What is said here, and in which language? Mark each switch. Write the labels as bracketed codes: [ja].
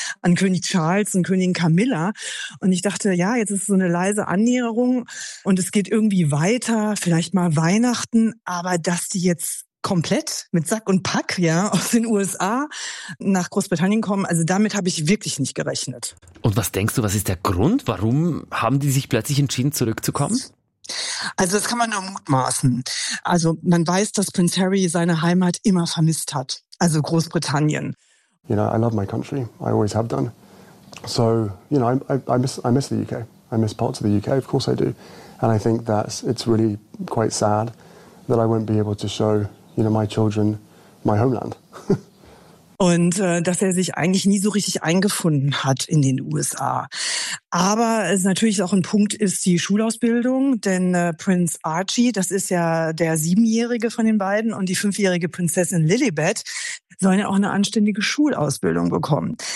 [de] An König Charles und Königin Camilla. Und ich dachte, ja, jetzt ist es so eine leise Annäherung und es geht irgendwie weiter, vielleicht mal Weihnachten, aber dass die jetzt komplett mit Sack und Pack, ja, aus den USA nach Großbritannien kommen. Also damit habe ich wirklich nicht gerechnet. Und was denkst du, was ist der Grund? Warum haben die sich plötzlich entschieden, zurückzukommen? Also das kann man nur mutmaßen. Also man weiß, dass Prinz Harry seine Heimat immer vermisst hat. Also Großbritannien. [en] You know, I love my country. I always have done. So, you know, I miss the UK. I miss parts of the UK, of course I do. And I think that's, it's really quite sad that I won't be able to show, you know, my children my homeland. [de] Und dass er sich eigentlich nie so richtig eingefunden hat in den USA. Aber es ist natürlich auch ein Punkt ist die Schulausbildung, denn Prinz Archie, das ist ja der 7-Jährige von den beiden und die 5-Jährige Prinzessin Lilibet sollen ja auch eine anständige Schulausbildung bekommen.